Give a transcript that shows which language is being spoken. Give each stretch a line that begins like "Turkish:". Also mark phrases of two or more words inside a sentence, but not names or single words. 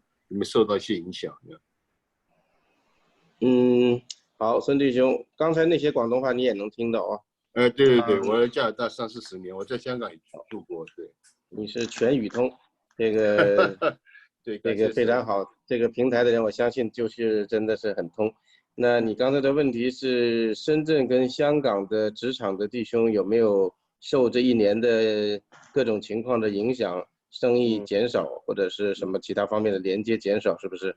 Chinese: 有沒有受到一些影響呢？好，孫弟兄，剛才那些廣東話你也能聽到啊？對，我在加拿大30-40年，我在香港也住過，對。你是全語通，這個對，這個非常好，這個平台的人我相信就是真的是很通。那你刚才的问题是深圳跟香港的职场的弟兄有没有受这1年的各种情况的影响，生意减少或者是什么其他方面的连接减少，是不是？